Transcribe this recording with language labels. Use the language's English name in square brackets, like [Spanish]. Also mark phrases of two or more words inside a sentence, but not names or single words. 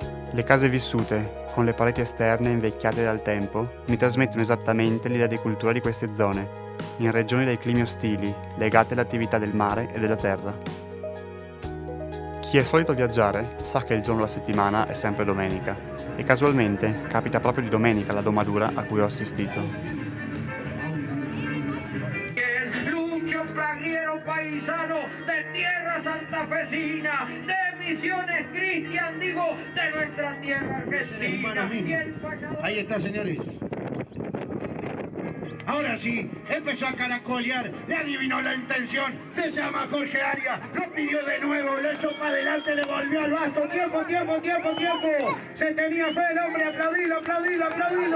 [Italian] Le case vissute, con le pareti esterne invecchiate dal tempo, mi trasmettono esattamente l'idea di cultura di queste zone, in regioni dai climi ostili, legate alle attività del mare e della terra. Chi è solito viaggiare sa che il giorno della settimana è sempre domenica, e casualmente capita proprio di domenica la domadura a cui ho assistito. [Spanish] Lucho Pagliero paisano de tierra santafesina, de Misiones Cristian, digo, de nuestra tierra argentina. Ahí está, señores. Ahora sí, empezó a caracolear, le adivinó la intención, se llama Jorge Arias, lo pidió de nuevo, le echó para adelante, le volvió al basto, tiempo, se tenía fe el hombre, aplaudilo.